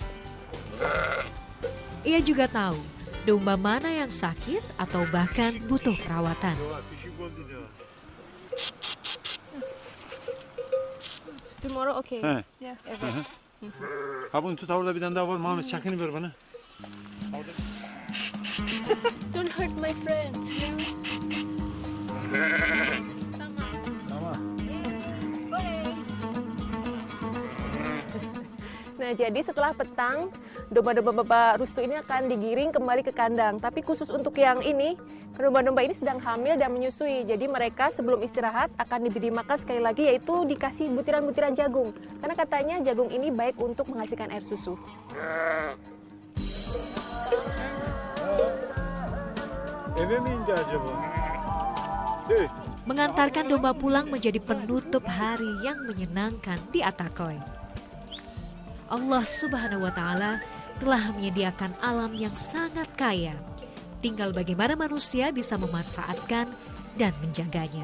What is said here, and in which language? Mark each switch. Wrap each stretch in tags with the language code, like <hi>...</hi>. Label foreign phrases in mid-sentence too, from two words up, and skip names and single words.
<id>Ia juga tahu domba mana yang sakit atau bahkan butuh perawatan.</id> <en>Tomorrow okay. Yeah.</en> <tr>Evet. Ha bunu tut, orada bir tane daha var. Muhammed çakını ver bana.</tr> <en>Don't hurt my friend.</en> <tr>Tamam.</tr> <id>Nah, jadi setelah petang, domba-domba Bapak Rustu ini akan digiring kembali ke kandang. Tapi khusus untuk yang ini, domba-domba ini sedang hamil dan menyusui. Jadi mereka sebelum istirahat akan diberi makan sekali lagi, yaitu dikasih butiran-butiran jagung. Karena katanya jagung ini baik untuk menghasilkan air susu.</id> <tr>Eve mi indi acaba?</tr> <id>Mengantarkan domba pulang menjadi penutup hari yang menyenangkan di Atakoy.</id> <ar>الله سبحانه وتعالى</ar> <id>telah menyediakan alam yang sangat kaya. Tinggal bagaimana manusia bisa memanfaatkan dan menjaganya.</id>